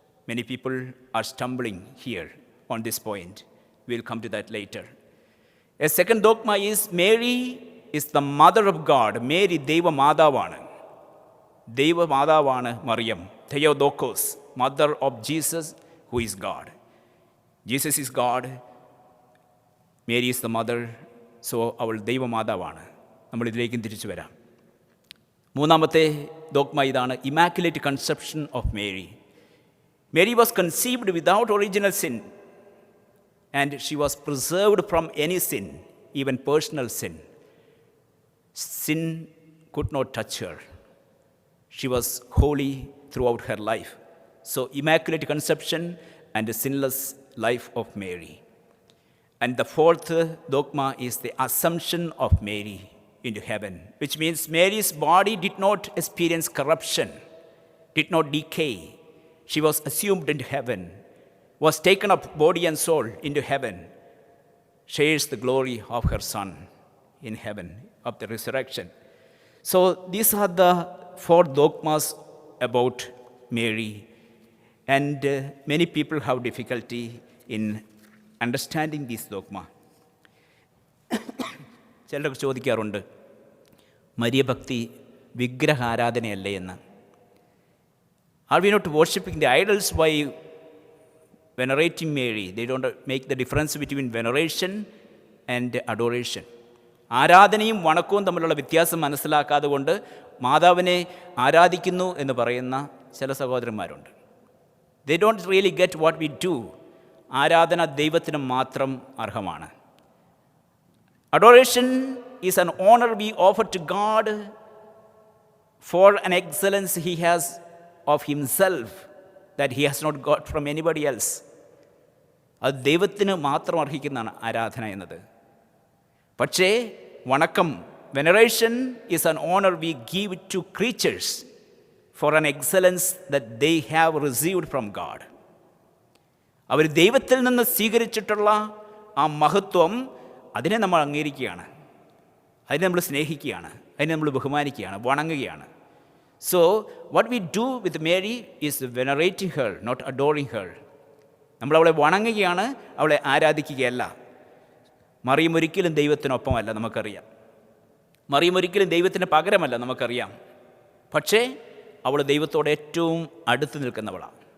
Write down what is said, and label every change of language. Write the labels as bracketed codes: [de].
[en] Many people are stumbling here on this point. We'll come to that later. A second dogma is Mary is the mother of God. [ml] Mary Deva Madhavana. Deva Madhavana Mariam. [en] Theotokos, mother of Jesus, who is God. Jesus is God. Mary is the mother. So [ml] അവൾ ദൈവമാതാവാണ്. നമ്മൾ ഇതിലേക്കും തിരിച്ചു വരാം. മൂന്നാമത്തെ dogma ഇതാണ്, [en] Immaculate conception of Mary. Mary was conceived without original sin and she was preserved from any sin, even personal sin. Sin could not touch her. She was holy throughout her life. So, immaculate conception and a sinless life of Mary. And the fourth dogma is the assumption of Mary into heaven, which means Mary's body did not experience corruption, did not decay. She was assumed into heaven, was taken up body and soul into heaven, shares the glory of her Son in heaven of the resurrection. So these are the four dogmas about Mary, and many people have difficulty in understanding this dogma. [ml] ചിലരൊക്കെ ചോദിക്കാറുണ്ട്, മരിയഭക്തി വിഗ്രഹാരാധനയല്ലേ എന്ന്. [en] Are we not worshipping the idols by venerating Mary? They don't make the difference between veneration and adoration. [ml] ആരാധനയും വണക്കവും തമ്മിലുള്ള വ്യത്യാസം മനസ്സിലാക്കാതെ കൊണ്ട് മാതാവിനെ ആരാധിക്കുന്നു എന്ന് പറയുന്ന ചില സഹോദരന്മാരുണ്ട്. [en] They don't really get what we do. [ml] ആരാധന ദൈവത്തിന് മാത്രം അർഹമാണ്. [en] Adoration is an honor we offer to God for an excellence he has of himself that he has not got from anybody else. [ml] അത് ദൈവത്തിന് മാത്രം അർഹിക്കുന്നതാണ് ആരാധന എന്നത്. പക്ഷേ വണക്കം, [en] Veneration is an honor we give to creatures for an excellence that they have received from God. [ml] അവർ ദൈവത്തിൽ നിന്ന് സ്വീകരിച്ചിട്ടുള്ള ആ മഹത്വം, അതിനെ നമ്മൾ അംഗീകരിക്കുകയാണ്, അതിനെ നമ്മൾ സ്നേഹിക്കുകയാണ്, അതിനെ നമ്മൾ ബഹുമാനിക്കുകയാണ്, വണങ്ങുകയാണ്. [en] So what we do with Mary is venerating her, not adoring her. [ml] നമ്മൾ അവളെ വണങ്ങുകയാണ്, അവളെ ആരാധിക്കുകയല്ല. മറിയം ഒരിക്കലും ദൈവത്തിനൊപ്പമല്ല, നമുക്കറിയാം. മറിയം ഒരിക്കലും ദൈവത്തിന് പകരമല്ല, നമുക്കറിയാം. പക്ഷേ അവൾ ദൈവത്തോട് ഏറ്റവും അടുത്ത് നിൽക്കുന്നവളാണ്.